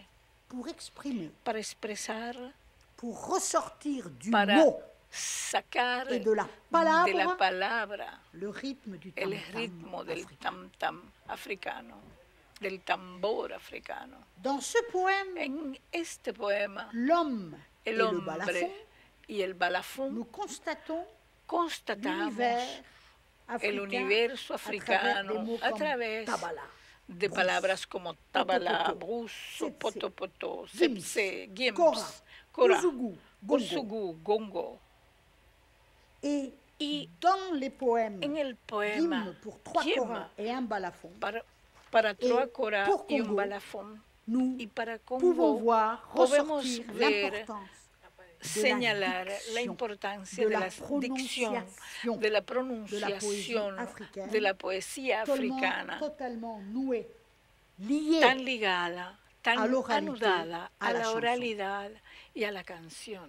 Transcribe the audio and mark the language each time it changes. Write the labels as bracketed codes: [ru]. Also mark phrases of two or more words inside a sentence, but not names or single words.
[es] Para expresar, para sacar de la palabra el ritmo del tam-tam africano, del tambor africano. En este poema, el hombre y el balafón, constatamos el universo africano a través de palabras como tabala, bruso, potopoto, sepse, gims, kora, gosugu, gongo. Y en el poema Gima, para trois koras y un balafón, y para Congo podemos ver, señalar la importancia de la dicción, de la pronunciación, de la poesía africana, tan ligada, tan anudada a la oralidad y a la canción.